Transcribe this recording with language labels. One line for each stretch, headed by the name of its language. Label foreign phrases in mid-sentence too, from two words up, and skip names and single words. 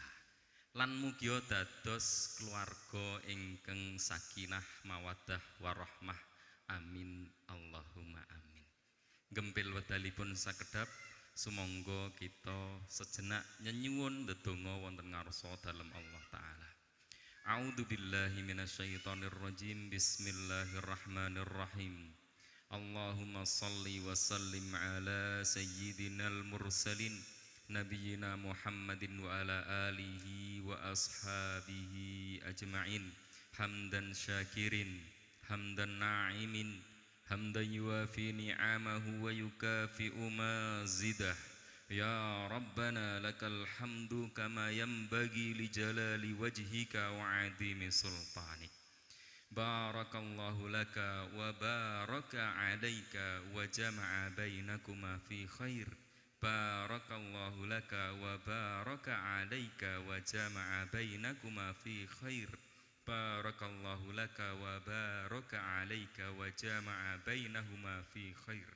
Javanese: Lan mugi dados keluarga ingkang
Arabic: سكينة مودة ورحمة. آمين اللهم آمين.
Javanese: Gempil wedalipun sakedap sumangga kita sejenak nyenyuwun ndedonga wonten ngarsa dalem Allah taala.
Arabic: أعوذ بالله من الشيطان الرجيم. بسم الله الرحمن الرحيم. اللهم صل وسلم على سيد المرسلين نبينا محمد وعلى آله وأصحابه أجمعين. حمدا شاكرين، حمدا ناعمين، حمدا يوافي نعمه ويكافئ مزيده. يا ربنا لك الحمد كما ينبغي لجلال وجهك وعظيم سلطانك. بارك الله لك وبارك عليك وجمع بينكما في خير. بارك الله لك وبارك عليك وجمع بينكما في خير. بارك الله لك وبارك عليك وجمع بينهما في خير.